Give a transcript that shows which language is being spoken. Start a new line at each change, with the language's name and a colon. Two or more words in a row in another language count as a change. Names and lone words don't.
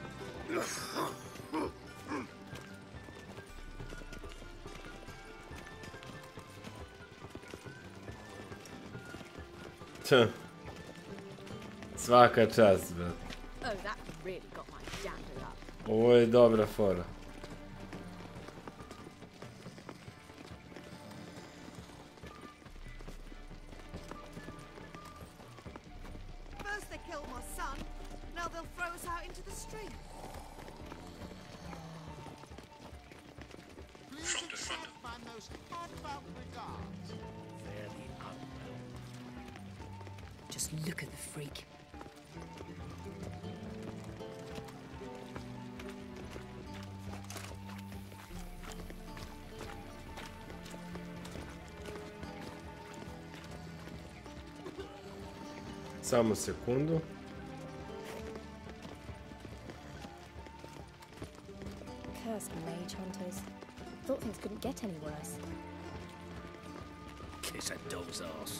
Serbian: Svaka čast, brat. Ovo je dobra fora.
English: First they killed my son, now they'll throw us out into the street. Please accept my most heartfelt regards. Fairly unwell. Just look at the freak.
Serbian: Samo sekundu.
English: Cursed mage hunters. Thought things couldn't get any worse. Kiss a dog's ass.